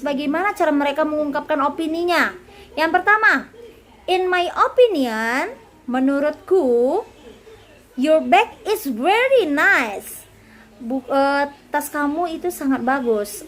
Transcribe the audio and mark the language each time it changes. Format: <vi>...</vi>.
<id>Bagaimana cara mereka mengungkapkan opininya? Yang pertama,</id> <en>in my opinion,</en> <id>menurutku,</id> <en>your bag is very nice.</en> <id>Tas kamu itu sangat bagus.</id>